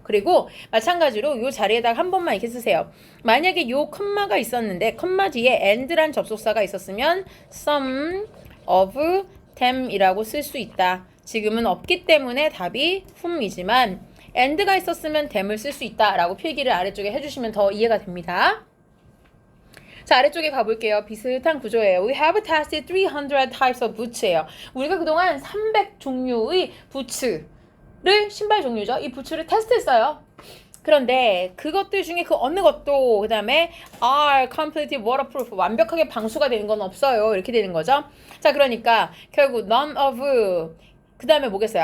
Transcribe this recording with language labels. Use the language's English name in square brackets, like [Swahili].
[Korean] 그리고 마찬가지로 요 자리에다가 한 번만 이렇게 쓰세요. 만약에 요 컴마가 있었는데 컴마 뒤에 and란 접속사가 있었으면 [English] some of them [Korean] 이라고 쓸 수 있다. 지금은 없기 때문에 답이 whom이지만 and가 있었으면 them을 쓸 수 있다라고 필기를 아래쪽에 해주시면 더 이해가 됩니다. 자, 아래쪽에 가볼게요. 비슷한 구조예요. [English] We have tested 300 types of boots [Korean] 예요. 우리가 그동안 300 종류의 부츠를, 신발 종류죠. 이 부츠를 테스트했어요. 그런데 그것들 중에 그 어느 것도 그 다음에 [English] are completely waterproof, [Korean] 완벽하게 방수가 되는 건 없어요. 이렇게 되는 거죠. 자, 그러니까 결국 [English] none of, [Korean] 그 다음에 뭐겠어요?